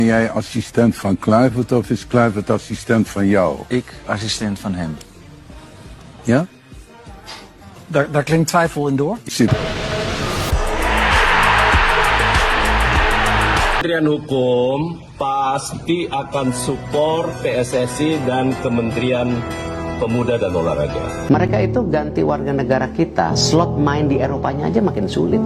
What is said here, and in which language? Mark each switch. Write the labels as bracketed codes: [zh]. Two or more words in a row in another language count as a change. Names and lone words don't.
[nl] Ben jij assistent van Kluivert of is Kluivert assistent van jou? Ik assistent van hem. Ja? Daar klinkt twijfel in door. Ik zit... [id] Kementerian Hukum pasti akan support PSSI dan Kementerian Pemuda dan Olahraga. Mereka itu ganti warga negara kita, slot main di Eropanya aja makin sulit.